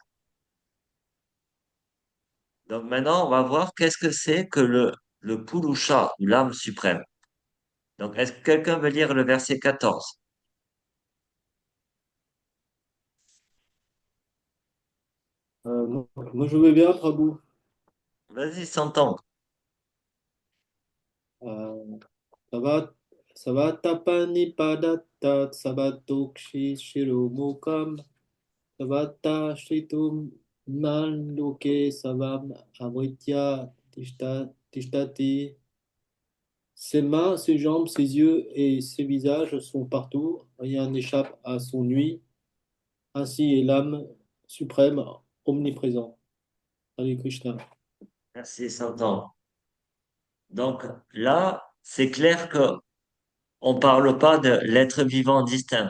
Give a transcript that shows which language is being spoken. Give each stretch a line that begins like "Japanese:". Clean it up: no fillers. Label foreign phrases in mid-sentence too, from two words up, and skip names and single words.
French: Donc maintenant, on va voir qu'est-ce que c'est que le purusha, ou l'âme suprême. Donc, est-ce que quelqu'un veut lire le verset 14? Moi, je veux bien, Prabhu. Vas-y, s'entend.
Sanskrit: Euh, Savat, Savatapani Padatat Savatokshi Shiromukam Savata Shritum Manloke Savam Amritya Tishtati.
French: Ses mains, ses jambes, ses yeux et ses visages sont partout. Rien n'échappe à son nuit. Ainsi est l'âme suprême, omniprésent.
Sanskrit: Hare Krishna.
French: Merci, s'entend. Donc là, c'est clair que on parle pas de l'être vivant distinct.